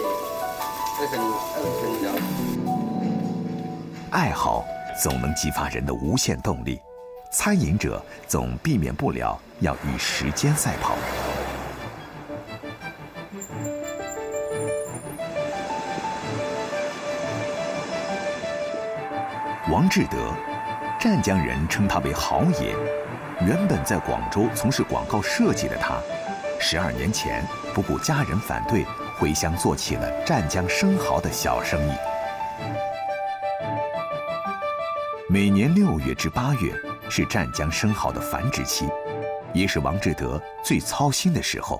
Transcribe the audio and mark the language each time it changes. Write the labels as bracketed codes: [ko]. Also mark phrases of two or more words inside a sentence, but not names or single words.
[zh] 愛好總能激發人的無限動力，餐飲者總避免不了要與時間賽跑。王志德，湛江人稱他為豪爺。原本在廣州從事廣告設計的他，12年前不顧家人反對，回鄉做起了湛江生蠔的小生意。每年6月至8月是湛江生蠔的繁殖期，也是王志德最操心的時候。